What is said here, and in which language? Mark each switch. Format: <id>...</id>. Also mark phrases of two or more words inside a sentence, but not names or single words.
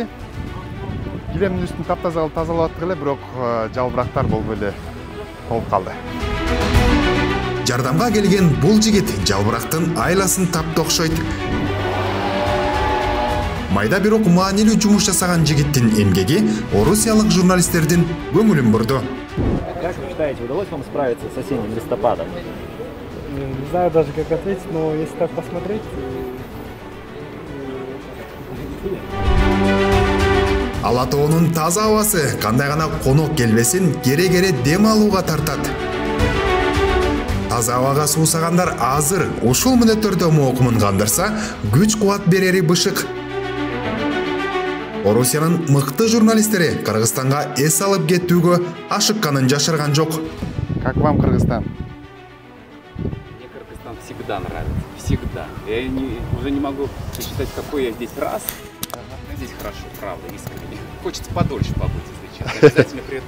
<ky>Килемдин үстүн таптаза кылып тазалап аттык эле, бирок жалбырактар болбой эле болуп калды. Жардамга келген бул жигит жалбырактын айласын тапты окшойт. Майда бирок маанилүү жумуш жасаган жигиттин эмгеги орусиялык журналисттердин көңүлүн бурду.</ky> <ru>Как вы считаете, удалось вам справиться с осенним листопадом? Не знаю даже, как ответить, но если так посмотреть...</ru> <ky>Ала тоонун таза абасы кандай гана конок келбесин кере-кере дем алууга тартат. Таза абага суусагандар азыр ушул мүнөттөрдө моокумун кандырса, күч-кубат берери бышык. Орусиянын мыкты журналисттери Кыргызстанга эс алып кеттүүгө ашыкканын жашырган жок.</ky> <ru>Как вам Кыргызстан? Мне Кыргызстан всегда нравится, всегда. Я уже не могу сосчитать, какой я здесь раз. Но здесь хорошо, правда, искренне. Хочется подольше побыть, если честно. Обязательно</ru>